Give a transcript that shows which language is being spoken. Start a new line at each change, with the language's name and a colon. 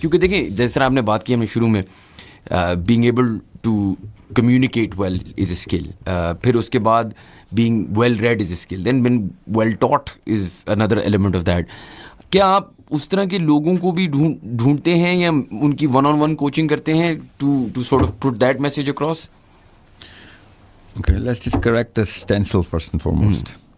Urdu: کیونکہ دیکھیں جس طرح آپ نے بات کی ہمیں شروع میں
English: being able to communicate well is a skill, پھر اس کے بعد being well read is a skill, then when well taught is another element of that.
Urdu: کیا آپ اس طرح کے لوگوں کو بھی ڈھونڈتے ہیں یا ان کی ون آن ون کوچنگ کرتے ہیں
English: to sort of put that message across? Okay, let's just correct the stencil first and foremost.